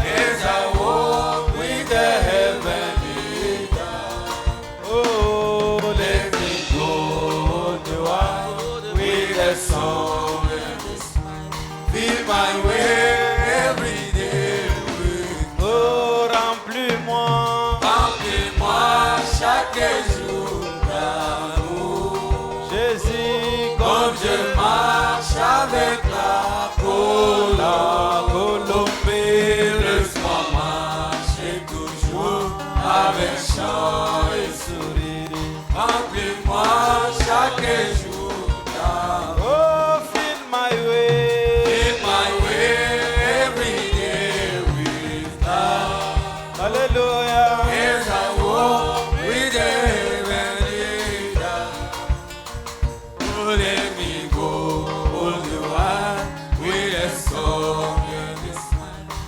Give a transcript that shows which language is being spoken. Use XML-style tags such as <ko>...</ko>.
<en>As I walk with the heavenly God. Oh, let me go the while with a song and a smile. Fill my way every day with.</en> <fr>Oh, remplis-moi. Remplis-moi chaque jour d'amour. Jésus, comme je marche avec la Colombie, laisse-moi marcher toujours avec chant et sourire. Remplis-moi chaque jour d'amour.</fr> <en>Oh, fill my way. Fill my way every day with love. Hallelujah. As I walk with the heavenly God. Oh, let me go all the while with a song and a smile.</en>